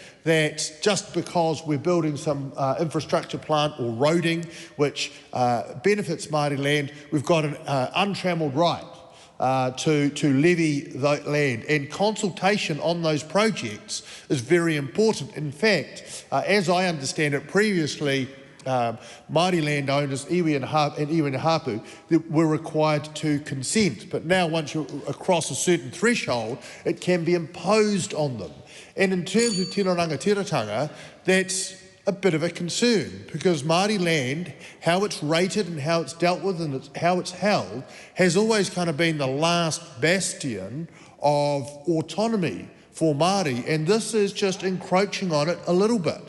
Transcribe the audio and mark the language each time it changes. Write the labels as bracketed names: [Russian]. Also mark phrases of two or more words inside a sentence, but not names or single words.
[English] that just because we're building some infrastructure plant or roading, which benefits Māori land, we've got an untrammelled right to levy that land, and consultation on those projects is very important. In fact, as I understand it, previously Māori landowners, iwi and hapu, were required to consent, but now once you're across a certain threshold, it can be imposed on them. And in terms of [Māori] tino rangatiratanga, [English] that's a bit of a concern, because Māori land, how it's rated and how it's dealt with and how it's held, has always kind of been the last bastion of autonomy for Māori, and this is just encroaching on it a little bit.